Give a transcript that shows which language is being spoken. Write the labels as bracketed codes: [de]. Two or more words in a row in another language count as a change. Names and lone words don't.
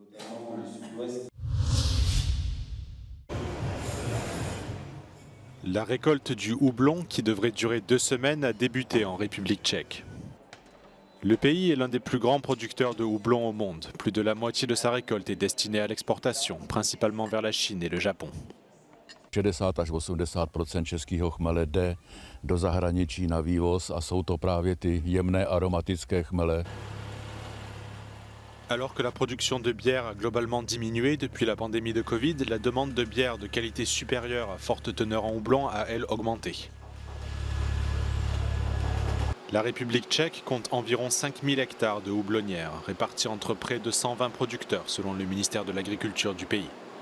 [fr] La récolte du houblon, qui devrait durer 2 semaines, a débuté en République tchèque. Le pays est l'un des plus grands producteurs de houblon au monde. Plus de la moitié de sa récolte est destinée à l'exportation, principalement vers la Chine et le Japon. [cs] 60 až 80% českého chmele jde do zahraničí na vývoz a jsou to právě ty jemné aromatické chmele. [fr] Alors que la production de bière a globalement diminué depuis la pandémie de Covid, la demande de bière de qualité supérieure à forte teneur en houblon a, elle, augmenté. La République tchèque compte environ 5000 hectares de houblonnières, répartis entre près de 120 producteurs, selon le ministère de l'Agriculture du pays.